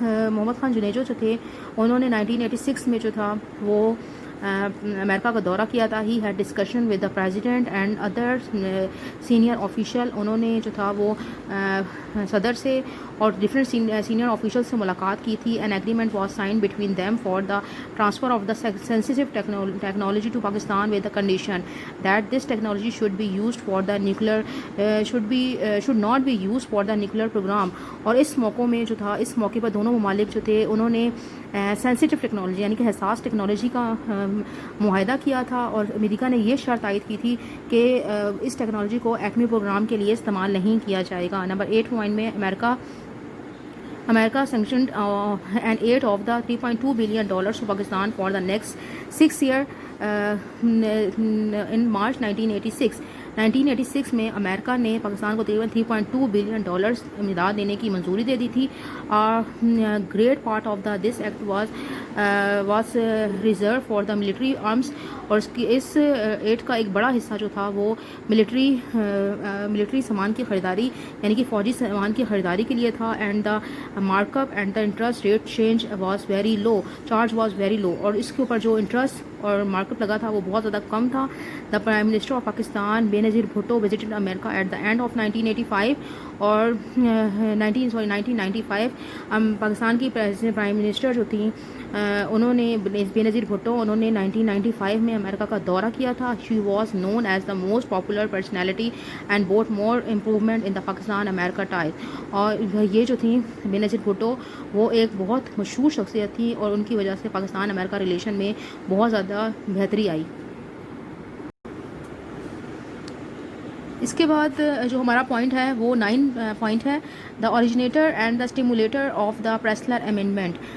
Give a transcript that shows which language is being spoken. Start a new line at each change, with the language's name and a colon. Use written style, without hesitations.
Urdu: محمد خان جنیجو جو تھے انہوں نے 1986 میں جو تھا وہ امریکہ کا دورہ کیا تھا.
English: He had discussion with the president and other senior official.
Urdu: انہوں نے جو تھا وہ صدر سے اور ڈفرینٹ سینئر آفیشیل سے ملاقات کی تھی.
English: An agreement was sign between them for the transfer of the sensitive technology to Pakistan with the condition that this technology should be used for the nuclear should not be use for the nuclear program.
Urdu: اور اس موقع میں جو تھا اس موقع پر دونوں ممالک جو تھے انہوں نے سینسیٹیو ٹیکنالوجی یعنی کہ حساس ٹیکنالوجی کا معاہدہ کیا تھا اور امریکہ نے یہ شرط عائد کی تھی کہ اس ٹیکنالوجی کو ایٹمی پروگرام کے لیے استعمال نہیں کیا جائے گا. نمبر 8 پوائنٹ میں
English: America sanctioned an aid of the $3.2 billion to Pakistan for the next 6 years in March 1986.
Urdu: 1986 میں امریکہ نے پاکستان کو تقریباً $3.2 بلین امداد دینے کی منظوری دے دی تھی.
English: Great part of this act was reserve for the military arms.
Urdu: اور اس ایڈ کا ایک بڑا حصہ جو تھا وہ ملٹری سامان کی خریداری یعنی کہ فوجی سامان کی خریداری کے لیے تھا.
English: And the mark up and the interest rate charge was very low.
Urdu: اور اس کے اوپر جو انٹرسٹ اور مارک اپ لگا تھا وہ بہت زیادہ کم تھا.
English: The prime minister of Pakistan Benazir Bhutto visited America at the end of 1985 اور 1995.
Urdu: پاکستان کی پرائم منسٹر جو تھیں انہوں نے بینظیر بھٹو انہوں نے 1995 میں امریکہ کا دورہ کیا تھا.
English: She was known as the most popular personality and brought more improvement in the Pakistan امریکہ ties.
Urdu: اور یہ جو تھیں بینظیر بھٹو وہ ایک بہت مشہور شخصیت تھی اور ان کی وجہ سے پاکستان امریکہ ریلیشن میں بہت زیادہ بہتری آئی. اس کے بعد جو ہمارا پوائنٹ ہے وہ 9 پوائنٹ ہے
English: The originator and the stimulator of the Pressler amendment.